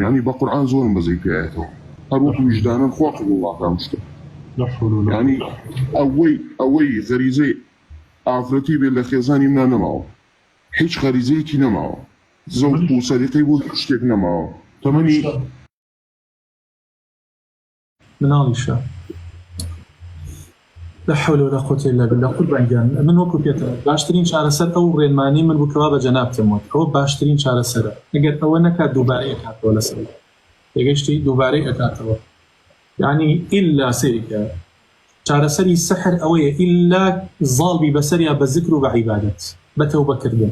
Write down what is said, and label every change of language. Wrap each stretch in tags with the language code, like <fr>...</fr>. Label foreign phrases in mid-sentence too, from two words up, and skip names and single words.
<ckb>یعنی بە قورئان زۆرم بەزەی پێایەتەوە، هەر وەکو ویجدانم خوا قبوڵڵاکەم شتە. یعنی ئەوەی غەریزەی ئافرەتی بێت لە خێزانی منە نەماوە، هیچ غەریزەیەکی نەماوە، زەوق و سەریقەی بۆ هیچ شتێک نەماوە. تەمەنی</ckb> <ar>مناڵیشە لا حول ولا قوة إلا بالله.</ar> <ckb>قوربانگیان من وەکو پێتەوە باشترین چارەسەر ئەو ڕێنمانی من بووکەوە بە جەنابتەوە، ئەوە باشترین چارەسەرە. ئەگەر ئەوە نەکات دووبارەی ئەکاتەوە لەسەر تێگەشتی دووبارەی ئەکاتەوە، یعنی ئیلا سێریکە چارەسەری سەحر ئەوەیە ئیلا زاڵبی بەسەریا بە زیکر و بە عیبادەت بە تەوبەکردن.</ckb>